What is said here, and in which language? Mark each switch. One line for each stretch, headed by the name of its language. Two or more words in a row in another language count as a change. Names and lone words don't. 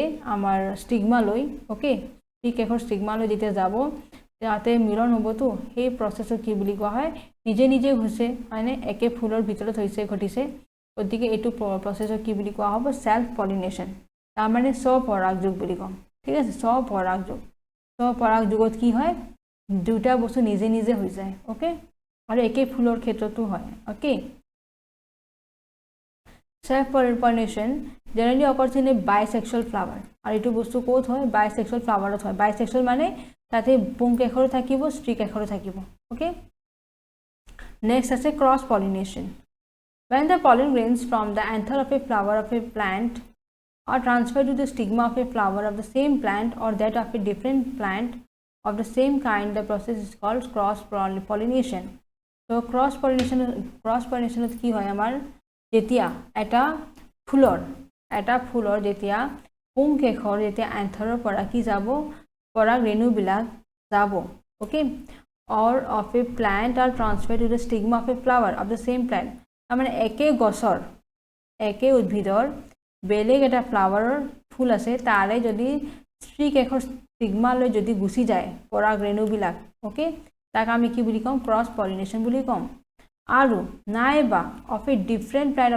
Assamese: আমাৰ ষ্টিগমা লৈ ওকে স্ত্ৰী কেশৰ ষ্টিগমা লৈ যেতিয়া যাব ইয়াতে মিলন হ'বতো সেই প্ৰচেছক কি বুলি কোৱা হয় নিজে নিজে হৈছে হয়নে একে ফুলৰ ভিতৰত হৈছে ঘটিছে গতিকে এইটো প্ৰচেছক কি বুলি কোৱা হ'ব
English: self pollination
Assamese: তাৰ মানে স্বপৰাগযোগ বুলি কম ঠিক আছে স্বপৰাগযোগত কি হয় দুটা বস্তু নিজে নিজে হৈ যায় ওকে আৰু একে ফুলৰ ক্ষেত্ৰতো হয় ওকে
English: self pollination generally occurs in a bisexual flower
Assamese: আৰু এইটো বস্তু কোত হয়
English: bisexual flower
Assamese: ত হয় bisexual মানে তাতে পুংকেশৰ থাকিব স্ত্ৰী কেশৰ থাকিব ওকে
English: next আছে cross pollination when the pollen grains from the anther of a flower of a plant are transferred to the stigma of a flower of the same plant or that of a different plant of the same kind the process is called cross pollination so cross pollination
Assamese: কি হয় আমাৰ যেতিয়া এটা ফুলৰ যেতিয়া পুংকেশৰ যেতিয়া এন্থাৰৰ পৰা কি যাব পৰাগ ৰেণুবিলাক যাব ওকে
English: or of a plant are transferred to the stigma of a flower of the same plant
Assamese: মানে একে গছৰ একে উদ্ভিদৰ বেলেগ এটা ফ্লাৱাৰৰ ফুল আছে তাৰে যদি স্ত্ৰী কেশৰ ষ্টিগমা লৈ যদি গুচি যায় পৰাগ ৰেণুবিলাক ওকে তাক আমি কি বুলি কম
English: cross pollination
Assamese: বুলি কম আৰু নাইবা
English: of a different plant of